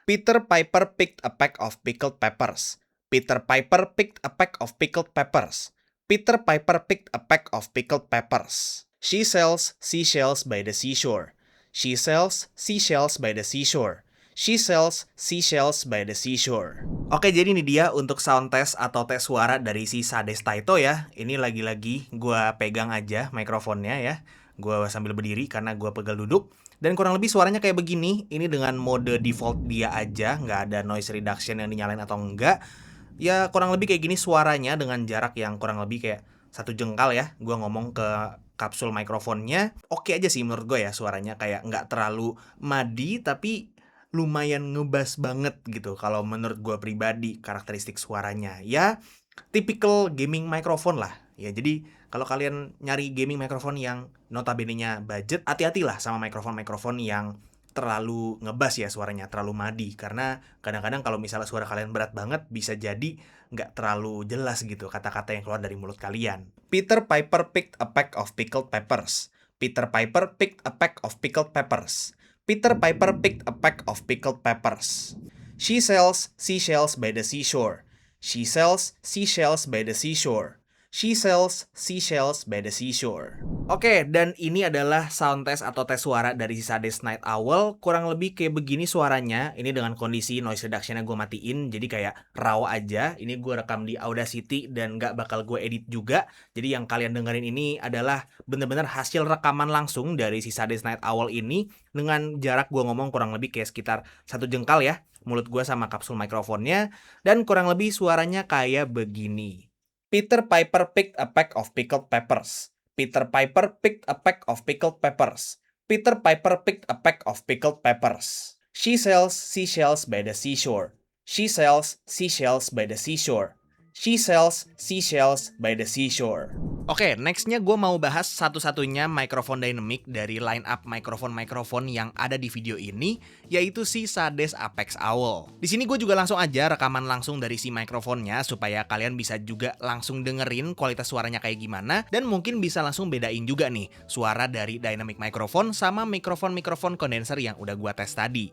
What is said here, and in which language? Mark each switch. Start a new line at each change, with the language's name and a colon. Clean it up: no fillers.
English: Peter Piper picked a pack of pickled peppers. Peter Piper picked a pack of pickled peppers. Peter Piper picked a pack of pickled peppers. She sells seashells by the seashore. She sells seashells by the seashore. She sells seashells by the seashore.
Indonesian: Oke, jadi ini dia untuk sound test atau tes suara dari si Sades Taito ya. Ini lagi-lagi gue pegang aja mikrofonnya ya. Gue sambil berdiri karena gue pegal duduk. Dan kurang lebih suaranya kayak begini. Ini dengan mode default dia aja, nggak ada noise reduction yang dinyalain atau enggak. Ya kurang lebih kayak gini suaranya dengan jarak yang kurang lebih kayak 1 jengkal ya. Gue ngomong ke kapsul mikrofonnya, oke aja sih menurut gue ya suaranya, kayak nggak terlalu madi tapi lumayan ngebas banget gitu kalau menurut gue pribadi karakteristik suaranya. Ya
English: typical gaming microphone
Indonesian: lah ya. Jadi kalau kalian nyari gaming microphone yang notabene-nya budget, hati-hatilah sama mikrofon-mikrofon yang terlalu ngebas ya suaranya, terlalu madi. Karena kadang-kadang kalau misalnya suara kalian berat banget, bisa jadi nggak terlalu jelas gitu kata-kata yang keluar dari mulut kalian.
English: Peter Piper picked a pack of pickled peppers. Peter Piper picked a pack of pickled peppers. Peter Piper picked a pack of pickled peppers. She sells seashells by the seashore. She sells seashells by the seashore. She sells seashells by the seashore.
Indonesian: Oke, dan ini adalah sound test atau tes suara dari si Sades Night Owl. Kurang lebih kayak begini suaranya. Ini dengan kondisi noise reduction-nya gue matiin, jadi kayak raw aja. Ini gue rekam di Audacity dan gak bakal gue edit juga. Jadi yang kalian dengerin ini adalah bener-bener hasil rekaman langsung dari si Sades Night Owl ini. Dengan jarak gue ngomong kurang lebih kayak sekitar 1 jengkal ya, mulut gue sama kapsul mikrofonnya. Dan kurang lebih suaranya kayak begini.
English: Peter Piper picked a peck of pickled peppers. Peter Piper picked a peck of pickled peppers. Peter Piper picked a peck of pickled peppers. She sells seashells by the seashore. She sells seashells by the seashore. She sells seashells by the seashore.
Indonesian: Oke, nextnya gue mau bahas satu-satunya mikrofon dynamic dari line up mikrofon-mikrofon yang ada di video ini, yaitu si Sades Apex Owl. Di sini gue juga langsung aja rekaman langsung dari si mikrofonnya supaya kalian bisa juga langsung dengerin kualitas suaranya kayak gimana, dan mungkin bisa langsung bedain juga nih suara dari dynamic microphone sama mikrofon-mikrofon kondenser yang udah gue tes tadi.